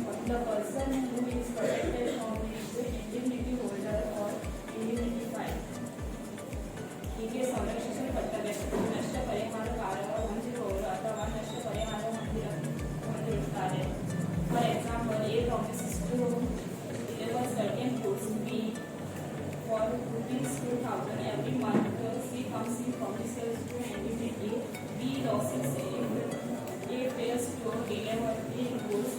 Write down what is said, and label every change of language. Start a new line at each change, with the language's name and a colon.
English: The person who is protected from the indemnity holder or indemnified.
Kannada: ಹೀಗೆ ಸಂರಕ್ಷಿಸಲ್ಪಟ್ಟ ವ್ಯಕ್ತಿ ನಷ್ಟ ಪರಿಹಾರಕಾರ ಹೊಂದಿರುವವರು ಅಥವಾ ನಷ್ಟ ಪರಿಹಾರ ಹೊಂದಿರುತ್ತಾರೆ.
English: For example, A promises to deliver certain goods B for ₹2,000 every month. C promises to indemnity B losses if A fails to deliver the goods.